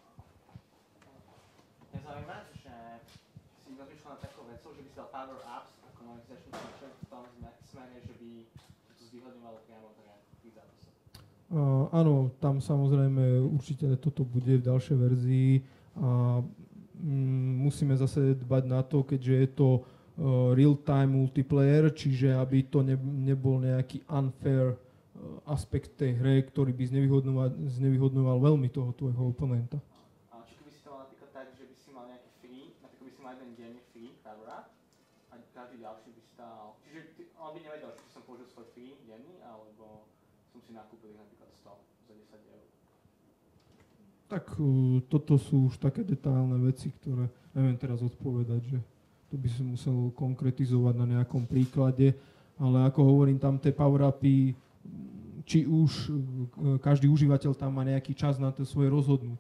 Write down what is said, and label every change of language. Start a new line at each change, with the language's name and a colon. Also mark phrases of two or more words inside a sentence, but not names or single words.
Slovak: Mňa zaujíma, že si rozmýšľal nad takou vecou, že by si dal
English: power ups
Slovak: ako monetizačný feature v tom smere, že by to zvýhodňovalo priamo tých zápasov. Áno, tam samozrejme určite toto bude v ďalšej verzii a musíme zase dbať na to, keďže je to
English: real-time multiplayer,
Slovak: čiže aby to nebol nejaký unfair aspekt tej hry, ktorý by znevýhodňoval veľmi toho tvojho oponenta. A čo keby si to mal napríklad tak, že by si mal nejaký free, napríklad by si mal jeden deň
English: free power up
Slovak: a každý ďalší by si dal, čiže on by nevedel, či som použil svoj free denný, alebo som si nakúpil ich napríklad 100 za 10 eur. Tak toto sú už také detailné veci, ktoré neviem teraz odpovedať, že to by som musel konkretizovať na nejakom príklade, ale ako hovorím, tam tie power-upy, či už každý užívateľ tam má nejaký čas na to svoje rozhodnutie.